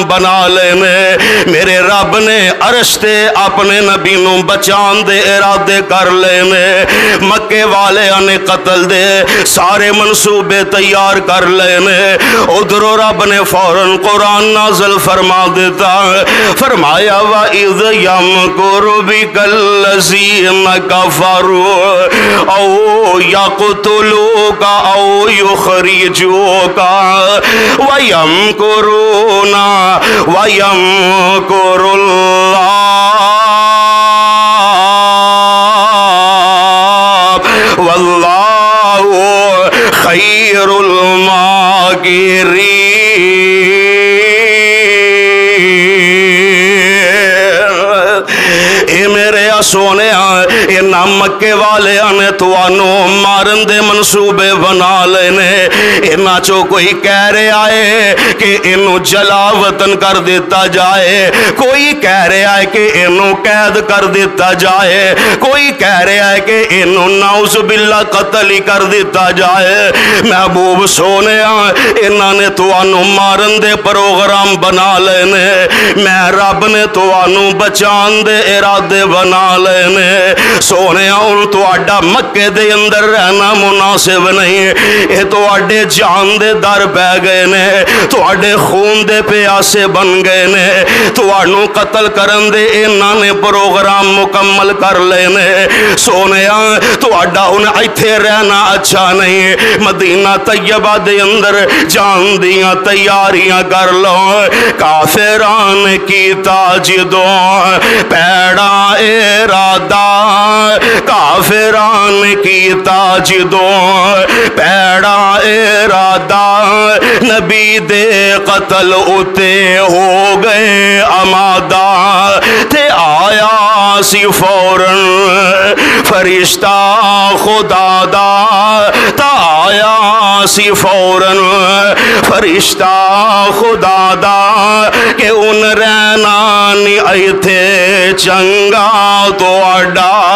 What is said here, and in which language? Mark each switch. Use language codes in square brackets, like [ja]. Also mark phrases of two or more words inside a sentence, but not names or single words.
[pa] بنا لینے میرے رب نے عرش تے اپنے نبی نو بچان دے ارادے کر لینے مکے والے آنے قتل دے سارے منصوبے تیار کر لینے ادھر رب نے فوراً قرآن نازل فرما دیتا فرمایا [ar] وَإِذْ يَمْكُرُ بِكَ الَّذِينَ كَفَرُوا أَوْ يَقْتُلُوكَ أَوْ يُخْرِجُوكَ وَيَمْكُرُونَ وَيَمْكُرُ اللَّهُ وَاللَّهُ خَيْرُ الْمَاكِرِينَ [pa] سونے انہاں مکے والے آنے تو آنو مارن دے منصوبے بنا لینے انہاں چو کوئی کہہ رہے آئے کہ انہوں جلا وطن کر دیتا جائے کوئی کہہ رہے آئے کہ انہوں قید کر دیتا جائے کوئی کہہ رہے آئے کہ انہوں نعوذ باللہ قتل ہی کر دیتا جائے محبوب سونے انہاں نے تو آنو مارن دے پروگرام بنا لینے میں رب نے تو آنو بچان دے ارادے بنا لینے سونے سونے ہن تہاڈا مکے دے اندر رہنا مناسب نہیں، اے تہاڈے جان دے در پہ گئے نے، تہاڈے خون دے پیاسے بن گئے نے، تہانوں قتل کرن دے انہاں نے پروگرام مکمل کر لے نے۔ سونے تہاڈا ہن ایتھے رہنا اچھا نہیں، مدینہ طیبہ دے اندر جان دیاں تیاریاں کر لو۔ کافران کیتا جدوں پیڑا ارادہ، کافران کیتا جدوں پیڑا ارادہ، نبی دے قتل اتے ہو گئے آمادہ، تے آیا سی فوراً فرشتہ خدا دا، تا آیا سی فوراً فرشتہ خدا دا، کہ ان رہنا نہیں ایتھے چنگا تو اڈا۔